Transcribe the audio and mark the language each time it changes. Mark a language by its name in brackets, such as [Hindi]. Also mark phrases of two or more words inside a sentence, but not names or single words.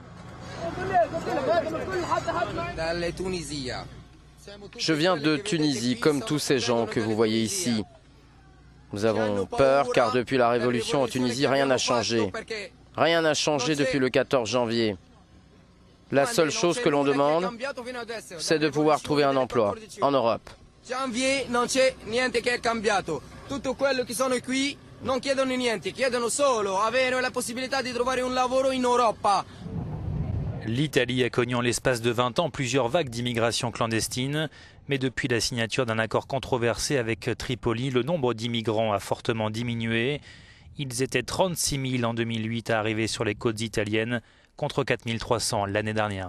[French] Je viens de Tunisie, comme tous ces gens que vous voyez ici. Nous avons peur car depuis la révolution en Tunisie, rien n'a changé. Rien n'a changé depuis le 14 janvier. La seule chose que l'on demande, c'est de pouvoir trouver un emploi en Europe. [Italian] Janvier non c'è niente che è cambiato. Tutto quello che sono qui non chiedono niente, chiedono solo avere la possibilità di trovare un lavoro in Europa. [French] L'Italie a connu en l'espace de 20 ans plusieurs vagues d'immigration clandestine, mais depuis la signature d'un accord controversé avec Tripoli, le nombre d'immigrants a fortement diminué. Ils étaient 36 000 en 2008 à arriver sur les côtes italiennes, contre 4 300 l'année dernière.